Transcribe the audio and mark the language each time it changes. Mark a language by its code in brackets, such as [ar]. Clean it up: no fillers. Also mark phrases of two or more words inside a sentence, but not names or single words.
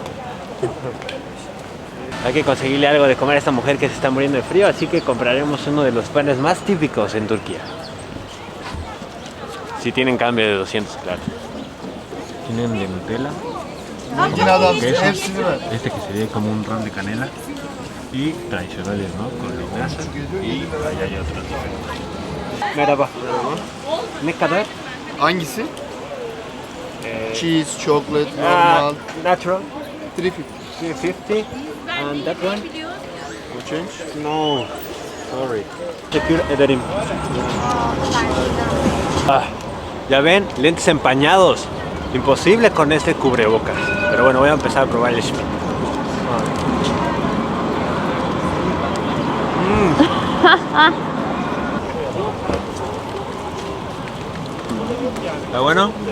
[es] Hay que conseguirle algo de comer a esta mujer que se está muriendo de frío, así que compraremos uno de los panes más típicos en Turquía. Si tienen cambio de 200, claro. Tienen de Nutella, queso, este que sería como un ron de canela, y tradicionales, ¿no? Con linaza y allá hay otros diferentes. [tr] Merhaba. Ne kadar? Hangisi? [en] Cheese, chocolate, normal. Natural. 350. 350. And that one? No change? No. Sorry. [tr] Teşekkür ederim. [es] Ya ven, lentes empañados. Imposible con este cubrebocas. Pero bueno, voy a empezar a probar el Schmidt. ¿Está bueno?